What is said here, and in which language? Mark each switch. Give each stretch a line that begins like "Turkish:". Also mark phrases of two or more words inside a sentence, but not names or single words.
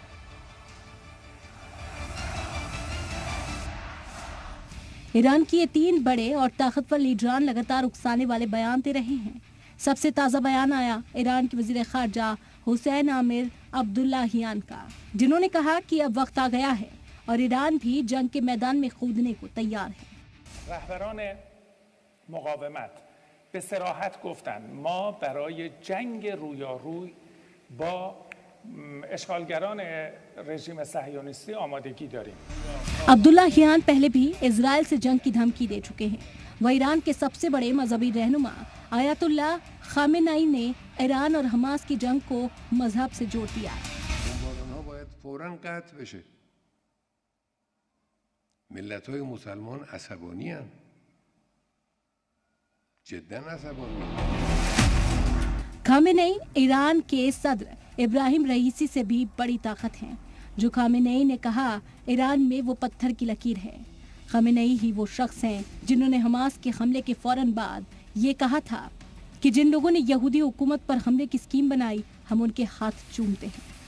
Urdu: ایران کے یہ 3 بڑے اور طاقتور لیڈران لگاتار اکسانے والے بیان دے رہے ہیں. سب سے تازہ بیان آیا ایران کے وزیر خارجہ حسین امیر عبداللہیان کا، جنہوں نے کہا کہ اب وقت آ گیا ہے اور ایران بھی جنگ کے میدان میں کودنے کو تیار ہے. رہبران مقاومت
Persian: به صراحت گفتند ما برای جنگ رویاروی با اشغالگران رژیم صهیونیستی آمادگی داریم।
Urdu: عبداللہیان پہلے بھی اسرائیل سے جنگ کی دھمکی دے چکے ہیں. وہ ایران کے سب سے بڑے مذہبی رہنما آیت اللہ خامنہ ای نے ایران اور حماس کی جنگ کو مذہب سے جوڑ دیا.
Persian: फौरन قطع بشه। ملت‌های مسلمان عصبانی‌اند. جداً عصبانی‌اند.
Urdu: خامنہ ای ایران کے صدر ابراہیم رئیسی سے بھی بڑی طاقت ہیں. جو خامنہ ای نے کہا ایران میں وہ پتھر کی لکیر ہے. خامنہ ای ہی وہ شخص ہیں جنہوں نے حماس کے حملے کے فوراً بعد یہ کہا تھا کہ جن لوگوں نے یہودی حکومت پر حملے کی اسکیم بنائی ہم ان کے ہاتھ چومتے ہیں.